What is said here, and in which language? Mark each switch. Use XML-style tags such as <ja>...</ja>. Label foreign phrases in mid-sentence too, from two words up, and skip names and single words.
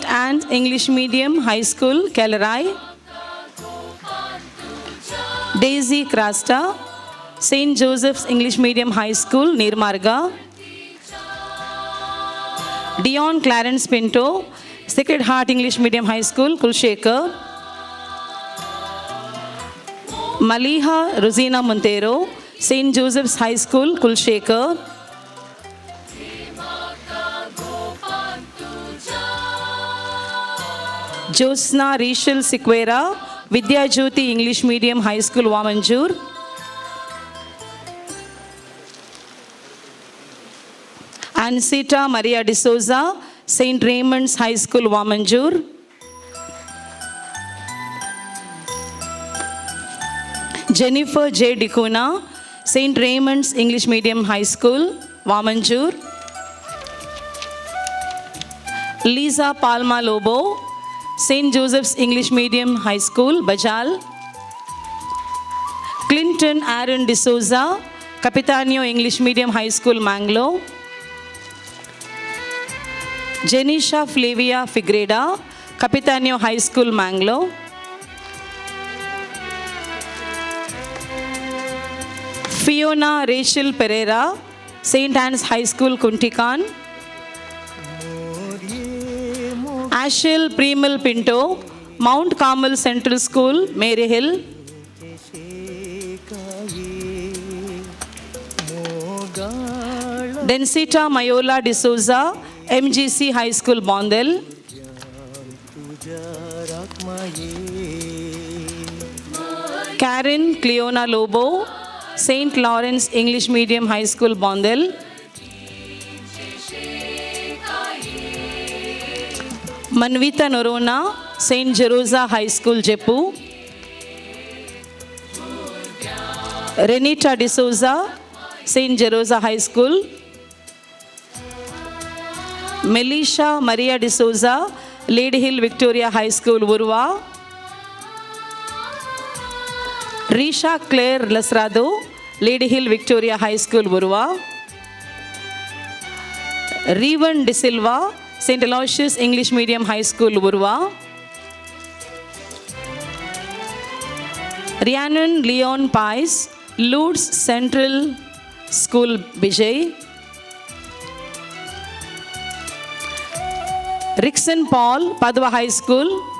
<en>Anne's English Medium High School, Kellerai. Daisy Krasta, St. Joseph's English Medium High School, Nirmarga. Dion Clarence Pinto, Sacred Heart English Medium High School, Kulshekar. Maliha Rosina Montero, St. Joseph's High School, Kulshekar. Josna Rishal Siquera, Vidya Jyoti English Medium High School, Wamanjur. Ansita Maria D'Souza, St. Raymond's High School, Wamanjur. Jennifer J. Dicuna, St. Raymond's English Medium High School, Wamanjur. Lisa Palma Lobo, St. Joseph's English Medium High School, Bajal. Clinton Aaron D'Souza, Capitanio English Medium High School, Mangalore. Jenisha Flavia Figreda, Capitanio High School, Mangalore. Fiona Rachel Pereira, St. Anne's High School, Kuntikan. Ashil Premal Pinto, Mount Carmel Central School, Mary Hill. Densita Mayola D'Souza, MGC High School, Bondel. Karen Cleona Lobo, St. Lawrence English Medium High School, Bondel. Manvita Norona, St. Jerosa High School, Jeppu. Renita D'Souza, St. Jerosa High School. Melisha Maria D'Souza, Lady Hill Victoria High School, Urva. Risha Claire Lasrado, Lady Hill Victoria High School, Urva. Revan De Silva, St. Aloysius English Medium High School, Urva. Rhiannon Leon Pais, Lourdes Central School, Bijay. Rickson Paul, Padua High School.</en>